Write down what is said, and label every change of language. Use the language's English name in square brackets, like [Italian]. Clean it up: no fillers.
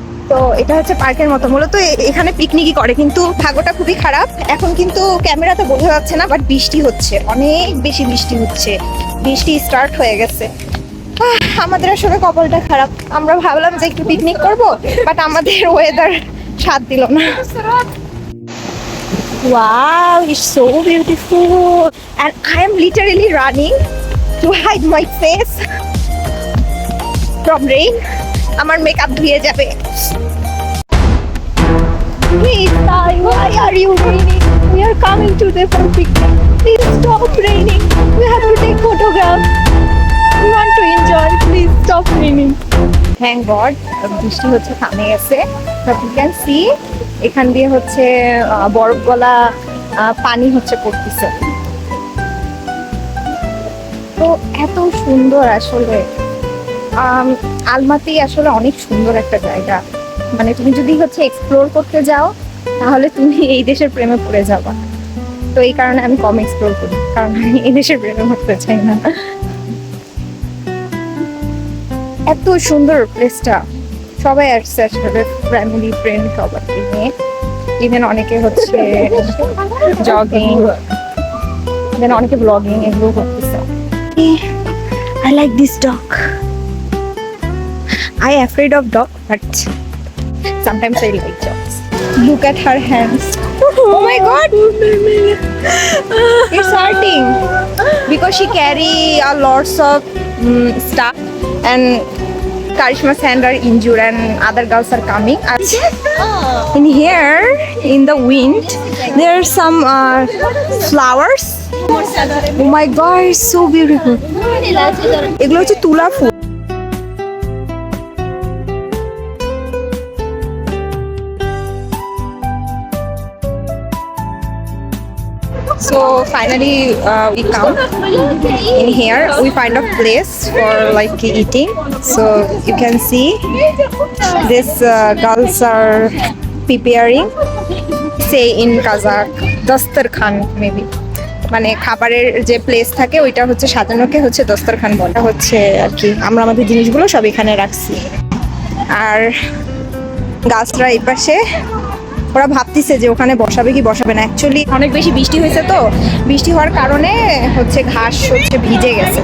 [Bangla] তো এটা হচ্ছে পার্কের মতো, মূলত এখানে পিকনিকই করে, কিন্তু ভাগ্যটা খুবই খারাপ। এখন কিন্তু ক্যামেরাতে বোঝা যাচ্ছে না, বাট বৃষ্টি হচ্ছে, অনেক বেশি বৃষ্টি হচ্ছে, বৃষ্টি স্টার্ট হয়ে গেছে। আমাদের আসলে কপালটা খারাপ। আমরা ভাবলাম যে একটু পিকনিক করব, বাট আমাদের ওয়েদার সাথ দিল না। [English] Wow, it's so beautiful and I am literally running to hide my face from rain. [Bangla] আমার মেকআপ ধুয়ে যাবে। [English] Please, why are you raining? We are coming to the picnic. Please stop raining. We have to take photographs. We want to enjoy. Please stop raining. Thank God, [Bangla] বৃষ্টি হচ্ছে থামে গেছে। [English] But you can see [Bangla] এখান দিয়ে হচ্ছে বরফ গলা পানি হচ্ছে পড়তেছে। তো এত সুন্দর আসলে। আলমাতি আসলে অনেক সুন্দর একটা জায়গা। মানে তুমি যদি হচ্ছে এক্সপ্লোর করতে যাও তাহলে তুমি এই দেশের প্রেমে পড়ে যাবা। তো এই কারণে আমি কম এক্সপ্লোর করি, কারণ আমি এই দেশের প্রেমে পড়তে চাই না। এত সুন্দর প্লেসটা, সবাই আসছে আসলে, ফ্যামিলি ফ্রেন্ড সবাইকে নিয়ে। ইভেন অনেকে হচ্ছে জগিং, ইভেন অনেকে ব্লগিং এগুলো করতেছে। [English] I like this dog. I afraid of dog, but sometimes I like dogs. Look at her hands. Oh my god! It's hurting because she carry a lots of stuff and Karishma's hand are injured and other girls are coming. In here, in the wind, there are some flowers. Oh my god, it's so beautiful. [Bangla] এগুলো হচ্ছে তুলা ফুল। [English] So finally we come in here, we find a place for like eating. So you can see these girls are preparing, say in Kazakh, dastarkhan maybe. [Bangla] মানে খাবারের যে place থাকে ওইটা হচ্ছে সাজানোকে হচ্ছে দস্তরখান বলা হচ্ছে আর কি। আমরা আমাদের জিনিসগুলো সব এখানে রাখছি। আর গাছরা এই পাশে, ওরা ভাবতেছে যে ওখানে বসাবে কি বসাবে না। অ্যাকচুয়ালি অনেক বেশি বৃষ্টি হয়েছে, তো বৃষ্টি হওয়ার কারণে হচ্ছে ঘাস হচ্ছে ভিজে গেছে।